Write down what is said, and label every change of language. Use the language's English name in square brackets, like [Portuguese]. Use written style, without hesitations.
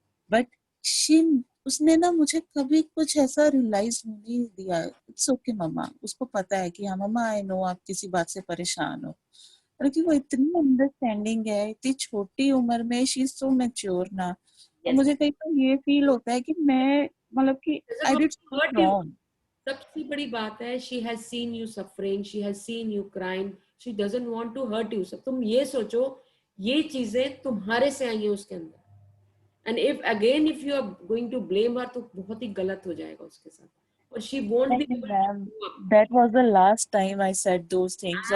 [Hindi] But उसने ना मुझे कभी कुछ ऐसा रियलाइज नहीं दिया. इट्स ओके मम्मा, उसको पता है कि हाँ मम्मा [English] I know [Hindi] आप किसी बात से परेशान हो, लेकिन वो इतनी अंडरस्टैंडिंग है, इतनी छोटी उम्र में, [English] she is so mature [Hindi] ना. [English] yes. [Hindi] मुझे कई बार ये फील होता है कि मैं मतलब कि [English] I did wrong. [Hindi] सबसे बड़ी बात है, [English] she has seen you suffering, she has seen you crying, she doesn't want to hurt you. [Hindi] सब तुम ये सोचो, ये चीजें तुम्हारे से आई है उसके अंदर. [English] And if you are going to blame her, [Hindi] तो बहुत ही गलत हो जाएगा उसके साथ. [English] और she won't be. That was the last time I said those things.